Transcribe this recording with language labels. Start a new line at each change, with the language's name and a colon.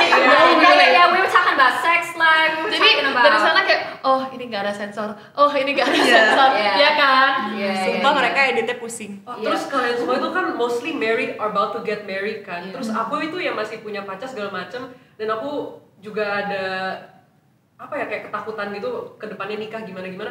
English: Yeah, we were talking about sex life. We were
Indonesian: Jadi
English: talking about.
Indonesian: dari sana kayak oh ini nggak ada sensor, oh ini nggak ada Iya. sensor, Iya. ya kan?
English: Yeah,
Indonesian: Sumpah mereka editnya pusing. Oh, Iya. terus kalian semua itu kan
English: mostly married or about to get married
Indonesian: kan. Terus aku itu yang masih punya pacar segala macem, dan aku juga ada apa ya kayak ketakutan gitu ke depannya nikah gimana.